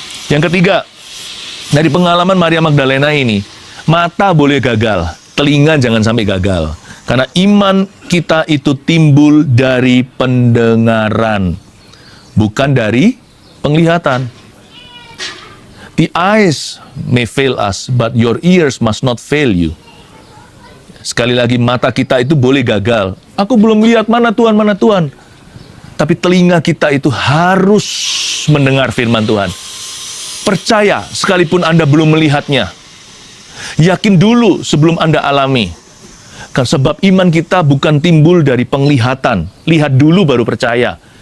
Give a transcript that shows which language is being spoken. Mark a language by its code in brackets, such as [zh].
[id] Yang ketiga, dari pengalaman Maria Magdalena ini, mata boleh gagal, telinga jangan sampai gagal. Karena iman kita itu timbul dari pendengaran, bukan dari penglihatan. [en] The eyes may fail us, but your ears must not fail you. [id] Sekali lagi, mata kita itu boleh gagal. Aku belum lihat mana Tuhan. Tapi telinga kita itu harus mendengar firman Tuhan. Percaya sekalipun Anda belum melihatnya. Yakin dulu sebelum Anda alami. Sebab iman kita bukan timbul dari penglihatan. Lihat dulu baru percaya.